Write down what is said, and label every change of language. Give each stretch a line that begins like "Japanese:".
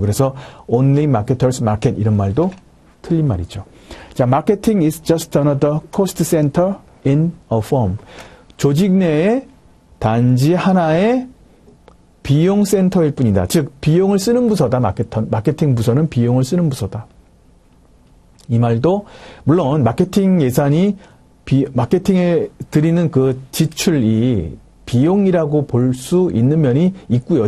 Korean: 그래서
English: only marketers market
Korean: 이런 말도 틀린 말이죠.
English: 자, marketing is just another cost center in a firm.
Korean: 조직 내에 단지 하나의 비용 센터일 뿐이다. 즉, 비용을 쓰는 부서다. 마케팅 부서는 비용을 쓰는 부서다. 이 말도 물론 마케팅 예산이 마케팅에 드리는 그 지출이 비용이라고 볼 수 있는 면이 있고요.